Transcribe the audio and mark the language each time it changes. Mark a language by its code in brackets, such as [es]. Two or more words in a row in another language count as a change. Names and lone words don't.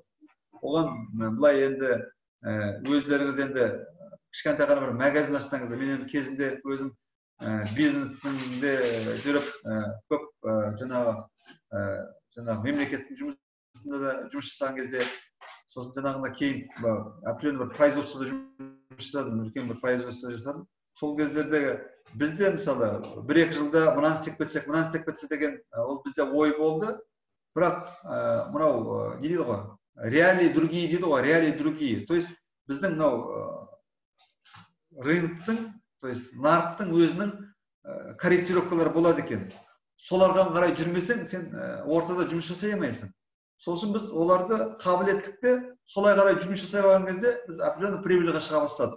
[kk] Оған былай енді өздеріңіз енді кішкентай ғана бір магазин ашсаңыздар, мен енді кезінде өзім бизнесінде жүріп көп жаңағы мемлекеттің жұмысында да жұмыс жасаған кезде, сосын жаңағында кейін определенный бір производствода жұмыс жасадым, үлкен бір производство жасадым. Сол кездердегі бізде мысалы 1-2 жылда мынаны істеп кетсек деген ол бізде ой болды. Бірақ мынау не дейді ғой? [ru] Реалии другие [kk] дейді ғой, [ru] реалии другие. То есть [kk] біздің мынау рыноктың, то есть нарықтың өзінің корректировкалары болады екен. Соларға қарай жүрмесең, сен ортада жұмыс жасай алмайсың. Сол үшін біз оларды қабілеттікті солай қарай жұмыс жасай алған кезде біз [ru] определенный прибыльға [kk] шыға бастадық.